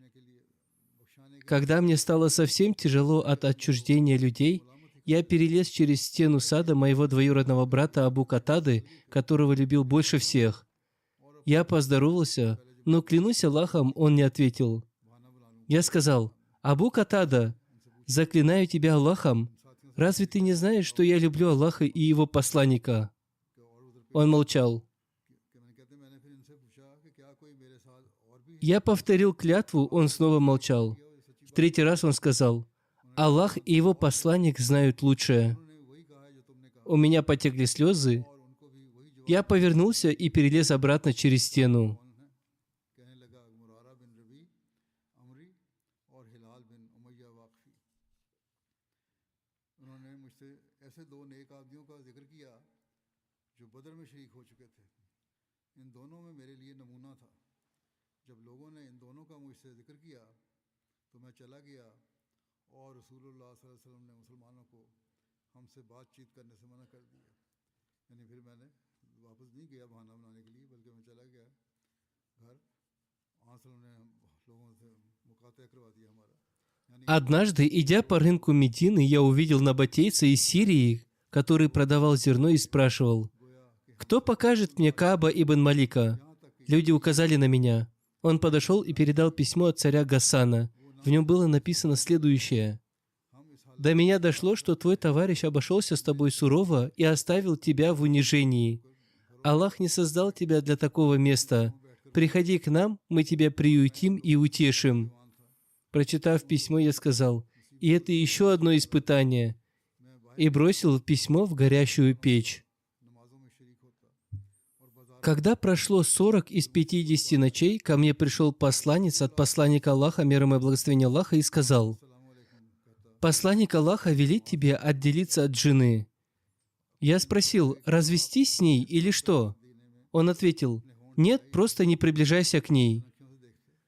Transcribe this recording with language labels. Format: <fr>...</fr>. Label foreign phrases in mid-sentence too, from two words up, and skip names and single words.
<ru>Когда мне стало совсем тяжело от отчуждения людей, я перелез через стену сада моего двоюродного брата Абу Катады, которого любил больше всех. Я поздоровался, но, клянусь Аллахом, он не ответил. Я сказал: «Абу Катада, заклинаю тебя Аллахом, разве ты не знаешь, что я люблю Аллаха и Его посланника?» Он молчал.</ru> <ur>کہتے میں نے پھر ان سے پوچھا کہ کیا کوئی میرے ساتھ اور بھی</ur> <ru>Я повторил клятву, он снова молчал. В 3-й раз он сказал: «Аллах и Его посланник знают лучшее».</ru> <ur>انہوں نے وہی کہا ہے جو تم نے کہا,</ur> <ru>У меня потекли слезы.</ru> <ur>اور ان کو بھی وہی جواب</ur> <ru>Я повернулся и перелез обратно через стену.</ru> <ur>کہنے لگا مرارہ بن ربیع عمری اور ہلال بن امیہ واقفی. انہوں نے مجھ سے ایسے 2 نیک آدمیوں کا ذکر کیا جو بدر میں شریک ہو چکے تھے. ان دونوں میں میرے لیے نمونہ تھا۔ جب لوگوں نے ان دونوں کا مجھ سے ذکر کیا تو میں چلا گیا اور رسول اللہ</ur> <ar>صلى الله عليه وسلم</ar> <ur>نے مسلمانوں کو ہم سے بات چیت کرنے سے منع کر دیا. یعنی پھر میں نے واپس نہیں گیا بہانہ بنانے کے لیے، بلکہ میں چلا گیا گھر. آسلم نے ہم لوگوں سے مقاطعہ کروا دیا ہمارا. यानी</ur> <ru>Однажды, идя по рынку Медины, я увидел набатейца из Сирии, который продавал зерно и спрашивал: «Кто покажет мне Кааба ибн Малика?» Люди указали на меня. Он подошел и передал письмо от царя Гасана. В нем было написано следующее:</ru> <ur>ہم اس حال</ur> <ru>«До меня дошло, что твой товарищ обошелся с тобой сурово и оставил тебя в унижении. Аллах не создал тебя для такого места. Приходи к нам, мы тебя приютим и утешим». Прочитав письмо, я сказал: «И это еще одно испытание», и бросил письмо в горящую печь.</ru> <ur>نمازوں میں شریک ہوتا اور بازار</ur> <ru>Когда прошло 40 из 50 ночей, ко мне пришел посланец от посланника Аллаха, мир ему и благословение Аллаха, и сказал: «Посланник Аллаха велит тебе отделиться от жены». Я спросил: «Развестись с ней или что?» Он ответил: «Нет, просто не приближайся к ней».</ru>